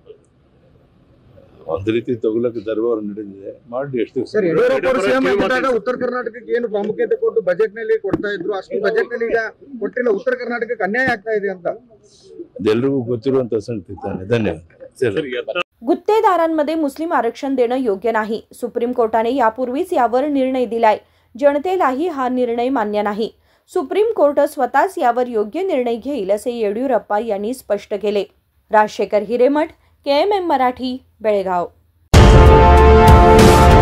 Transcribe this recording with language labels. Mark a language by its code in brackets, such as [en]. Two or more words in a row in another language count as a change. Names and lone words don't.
[kn] ಒಂದು ರೀತಿ ತಗೊಳಕ್ಕೆ ದರ್ಬಾರ್ ನಡೆದಿದೆ, ಮಾಡಿ ಎಷ್ಟು ಸರ್ ಉತ್ತರ ಕರ್ನಾಟಕಕ್ಕೆ ಏನು ಪ್ರಾಮುಖ್ಯತೆ ಕೊಟ್ಟು ಬಜೆಟ್ ನಲ್ಲಿ ಕೊಡ್ತಾ ಇದ್ರು, ಅಷ್ಟು ಬಜೆಟ್ ನಲ್ಲಿ ಈಗ ಕೊಟ್ಟಿಲ್ಲ, ಉತ್ತರ ಕರ್ನಾಟಕಕ್ಕೆ ಅನ್ಯಾಯ ಆಗ್ತಾ ಇದೆ ಅಂತ ಎಲ್ಲರಿಗೂ ಗೊತ್ತಿರುವಂತ ಸಂಗತಿ ತಾನೆ। ಧನ್ಯವಾದ। [mr] गुत्तेदारांमध्ये मुस्लिम आरक्षण देणं योग्य नाही। सुप्रीम कोर्टाने यापूर्वीच यावर निर्णय दिलाय, जनतेलाही हा निर्णय मान्य नाही। सुप्रीम कोर्ट स्वतःच यावर योग्य निर्णय घेईल असे येडियुरप्पा यांनी स्पष्ट केले। राजशेखर हिरेमठ, KMM मराठी, बेळगाव।